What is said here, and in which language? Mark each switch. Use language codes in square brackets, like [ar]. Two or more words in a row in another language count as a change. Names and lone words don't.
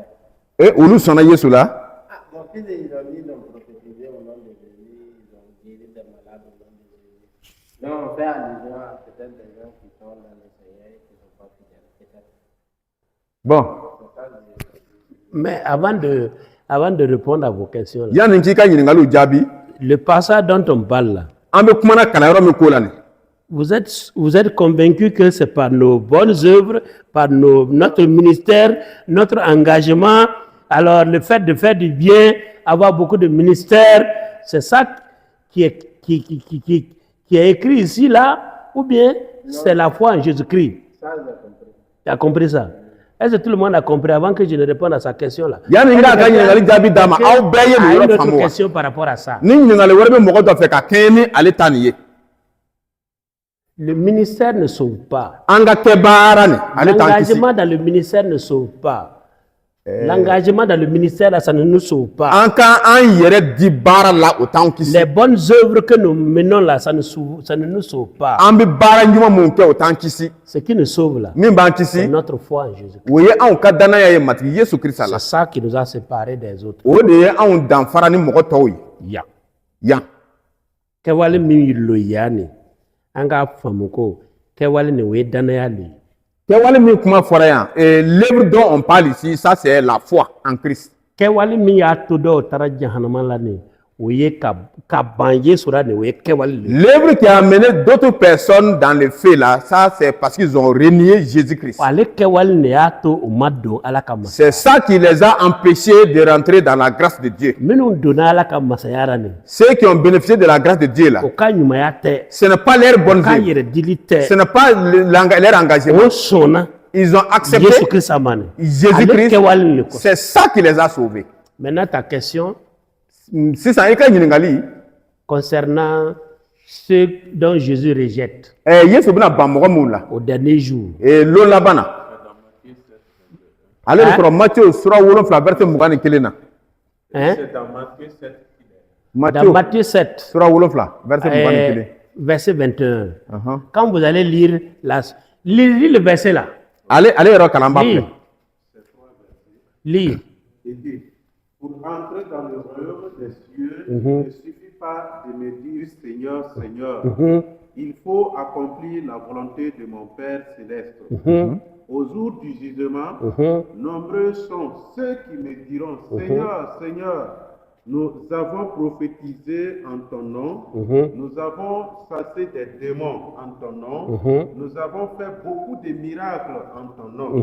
[fr] Donc, ils ont dit, ils ont prophétisé au nom de Jésus, ils ont guéri des malades au nom de Jésus. Donc, on fait allusion à peut-être des gens qui sont dans le Seigneur et qui ne sont pas fidèles. Peut-être. Bon. Mais avant de répondre à vos questions, là, [bm] yani k'i ka ɲininkaliw jaabi [fr] le passage dont on parle là, [bm] an bɛ kumana kalanyɔrɔ min ko la nin [fr] vous êtes convaincu que c'est par nos bonnes œuvres, par notre ministère, notre engagement, alors le fait de faire du bien, avoir beaucoup de ministères, c'est ça qui est écrit ici là, ou bien c'est la foi en Jésus-Christ? Ça, j'ai compris. Tu as compris ça? Est-ce que tout le monde a compris avant que je ne réponde à sa question là? [bm] yani n ka ka ɲininkali jaabi d'a ma aw bɛɛ ye nin [fr] Ah, une [bm] yɔrɔ [fr] autre [bm] faamu wa [fr] question par rapport à ça. [bm] ni ɲininkali wɛrɛ bɛ mɔgɔ dɔ fɛ ka kɛɲɛ ni ale ta nin ye [fr] Le ministère ne sauve pas. [bm] an ka kɛ baara nin ale t'an kisi [fr] L'engagement dans le ministère ne sauve pas. L'engagement dans le ministère, là, ça ne nous sauve pas. [bm] an ka an yɛrɛ di baara la o t'an kisi [fr] Les bonnes œuvres que nous menons là, ça ne nous sauve pas. [bm] an bɛ baara ɲuman mun kɛ o t'an kisi [fr] Ce qui nous sauve là, [bm] min b'an [fr] c'est [bm] kisi [fr] notre foi en Jésus. [bm] o ye anw ka danaya ye matigi yesu kirisa la [fr] C'est ça qui nous a séparés des autres. [bm] o de ye anw danfara ni mɔgɔ tɔw ye Ya. yan Kɛwale min yi loya ni, an k'a faamu ko kɛwale ni o ye danaya le ye. kɛwale min kuma fɔra yan [fr] l'œuvre dont on parle ici ça c'est la foi en Christ [bm] Kɛwale min y'a to dɔw taara jahanama la ni, o ye ka ban Yesu la ni, o ye kɛwale le ye. [fr] l'œuvre qui a amené d'autres personnes dans le feu là ça c'est parce qu'ils ont renié Jésus-Christ [bm] Ale kɛwale ne y'a to u ma don Ala ka masaya. [fr] c'est ça qui les a empêchés de rentrer dans la grâce de Dieu [bm] Minnu donna Ala ka masaya la ni, [fr] ceux qui ont bénéficié de la grâce de Dieu là [bm] o ka ɲumanya tɛ, [fr] ce n'est pas leur bonne [bm] o ka [fr] vie [bm] yɛrɛ dili tɛ, [fr] ce n'est pas leur engagement [bm] o sɔnna [fr] ils ont accepté [bm] Yesu Kirisa ma ni. Ale [fr] Jésus-Christ [bm] kɛwale le kɔsɔn. [fr] c'est ça qui les a sauvés Maintenant ta question [bm] sisan i ka ɲininkali [fr] concernant ceux dont Jésus rejette [bm] Yesu bɛna ban mɔgɔ minnu la [fr] au dernier jour. [bm] lon laban na ale de sɔrɔ Matthieu sura 7 verset 21 na [fr] Hein? C'est dans Matthieu 7 qu'il est. Dans Matthieu Matthieu 7, [bm] sura 7 verset 21 [fr] verset 21. Ɔhɔn. Quand vous allez lire lis le verset là. [bm] ale yɛrɛ kalan b'a [fr] Lis. [bm] filɛ [fr] Lis. Il dit, pour entrer dans le royaume des cieux, il ne suffit pas de me dire Seigneur, Seigneur. Il faut accomplir la volonté de mon Père céleste. Au jour du jugement, nombreux sont ceux qui me diront, Seigneur, Seigneur, nous avons prophétisé en ton nom, nous avons chassé des démons en ton nom, nous avons fait beaucoup de miracles en ton nom.